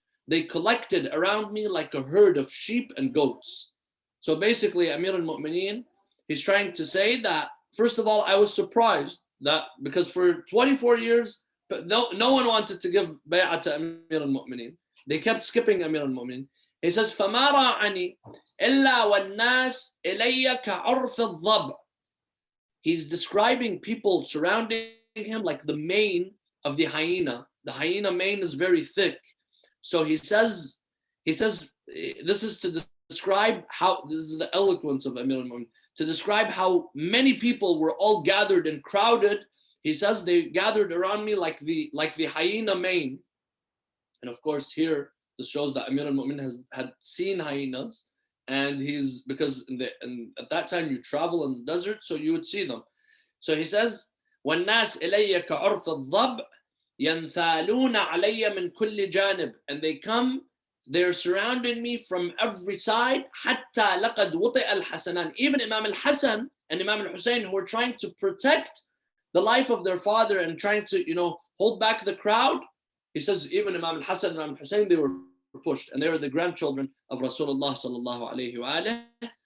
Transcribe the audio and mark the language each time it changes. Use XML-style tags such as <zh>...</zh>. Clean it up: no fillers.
<en>They collected around me like a herd of sheep and goats. So basically, Amir al-Mu'mineen, he's trying to say that, first of all, I was surprised that because for 24 years, no one wanted to give bay'ah to Amir al-Mu'mineen. They kept skipping Amir al-Mu'mineen. He says,</en> <ar>فَمَا رَاعَنِي إِلَّا وَالنَّاسِ إِلَيَّ كَعُرْفِ الضَّبْعِ.</ar> <en>He's describing people surrounding him like the mane of the hyena. The hyena mane is very thick. So he says, this is to describe how, this is the eloquence of Amir al-Mu'mineen, to describe how many people were all gathered and crowded. He says they gathered around me like the hyena mane. And of course here, this shows that Amir al-Mu'mineen had seen hyenas, and because at that time you travel in the desert, so you would see them. So he says,</en> <ar>وَالنَّاسِ إِلَيَّ كَعُرْفِ الضَّبْعِ يَنْثَالُونَ عَلَيَّ مِنْ كُلِّ جَانِبٍ.</ar> <en>And they come, they're surrounding me from every side,</en> <ar>حَتَّى لَقَدْ وُطِئَ الْحَسَنَانِ.</ar> <en>Even Imam al-Hasan and Imam al-Hussein, who were trying to protect the life of their father and trying to, hold back the crowd. He says even Imam al-Hasan and Imam al-Hussein, they were pushed, and they were the grandchildren of Rasulullah sallallahu alayhi wa alayhi.</en>